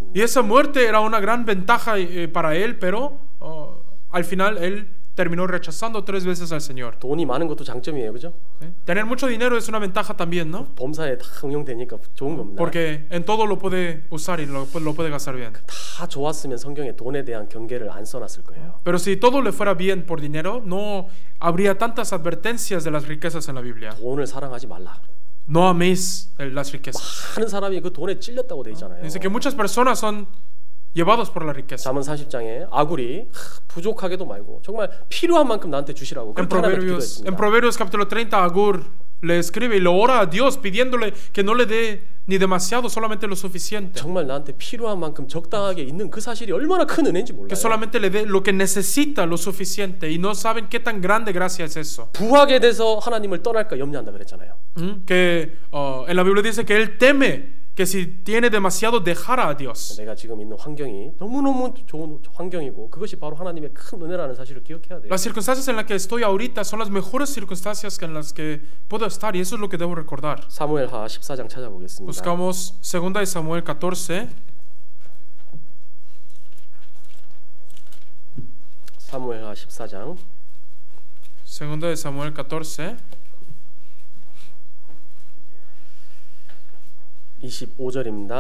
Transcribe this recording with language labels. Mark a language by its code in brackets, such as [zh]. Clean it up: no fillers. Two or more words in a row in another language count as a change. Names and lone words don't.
[es] Y esa muerte era una gran ventaja para él, pero al final él terminó rechazando 3 veces al Señor. [ko] 돈이 많은 것도 장점이에요, 그죠? [es] ¿Sí? Tener mucho dinero es una ventaja también, ¿no? [ko] 범사에 다 응용되니까 좋은 겁니다. [es] Porque en todo lo puede usar y lo puede gastar bien. [ko] 다 좋았으면 성경에 돈에 대한 경계를 안 써놨을 거예요. [es] Pero si todo le fuera bien por dinero, no habría tantas advertencias de las riquezas en la Biblia. [ko] 돈을 사랑하지 말라. [es] No améis las riquezas. [ko] 많은 사람이 그 돈에 찔렸다고 돼 있잖아요. [es] Dice que muchas personas son llevados por la riqueza. [ko] 잠언 40장에 아굴이 부족하게도 말고 정말 필요한 만큼 나한테 주시라고 [es] En [ko] 그렇게 하나님께 기도했습니다. [es] Proverbios capítulo 30, Agur le escribe y lo ora a Dios pidiéndole que no le dé ni demasiado, solamente lo suficiente. [ko] 정말 나한테 필요한 만큼 적당하게 있는 그 사실이 얼마나 큰 은혜인지 몰라요. [es] Que solamente le dé lo que necesita, lo suficiente, y no saben qué tan grande gracia es eso. [ko] 부하게 돼서 하나님을 떠날까 염려한다 그랬잖아요. [es] Que en la Biblia dice que él teme que si tiene demasiado dejara a Dios. [ko] 내가 지금 있는 환경이 너무너무 좋은 환경이고 그것이 바로 하나님의 큰 은혜라는 사실을 기억해야 돼요. [es] Las circunstancias en las que estoy ahorita son las mejores circunstancias en las que puedo estar, y eso es lo que debo recordar. [ko] 사무엘하 14장 찾아보겠습니다. [es] Buscamos 2 de Samuel 14. [ko] 사무엘하 14장 [es] 2 de Samuel 14. [ko] 25절입니다.